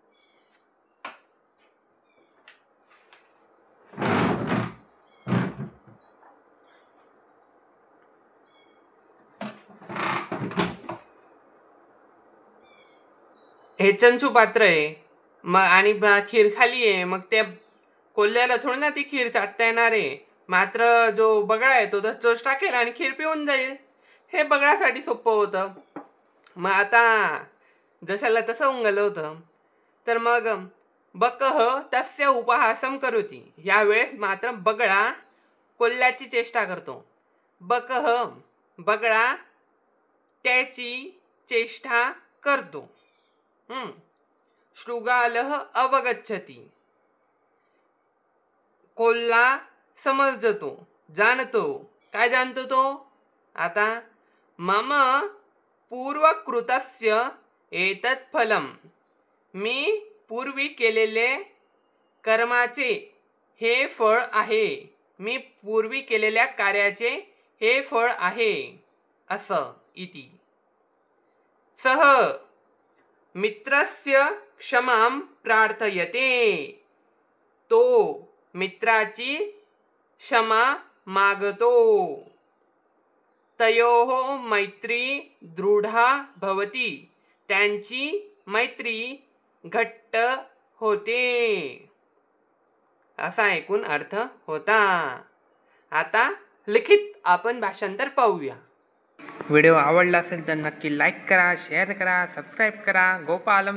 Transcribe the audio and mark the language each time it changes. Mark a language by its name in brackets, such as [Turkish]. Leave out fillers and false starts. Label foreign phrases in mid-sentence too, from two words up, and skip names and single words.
[Marathi] हे चंचुपात्र आहे, मग आणि खीर खाली आहे, मग त्या कोल्ह्याला थोडी ना ती खीर चाटता येणार आहे. मात्र जो बगळा आहे तो चोच टाकेल आणि खीर पिऊन जाईल. हे बगळ्यासाठी सोपं होतं. मग आता जशाला तसं उंगलं होतं. तर मग [Sanskrit] बकः तस्य उपहासं करोति. [Marathi] यावेळेस मात्र बगळा कोल्ह्याची चेष्टा करतो. बगळा त्याची चेष्टा करतो. [Sanskrit] शृगालः अवगच्छति. [Marathi] कोल्हा समजतो, जाणतो. काय जाणतो तो? [Sanskrit] आता मम पूर्वकृतस्य एतत् फलम. [Marathi] मी पूर्वी केलेले कर्माचे हे फळ आहे. मी पूर्वी केलेल्या कार्याचे हे फळ आहे. असं इति. [Sanskrit] सह मित्रस्य क्षमां प्रार्थयते. [Marathi] तो मित्राची क्षमा मागतो. [Sanskrit] तयोः मैत्री दृढा भवती. [Marathi] त्यांची मैत्री घट्ट होते. असा एकूण अर्थ होता. आता लिखित आपण भाषांतर पाहूया. व्हिडिओ आवडला असेल तर नक्की लाईक करा, शेअर करा, सबस्क्राईब करा.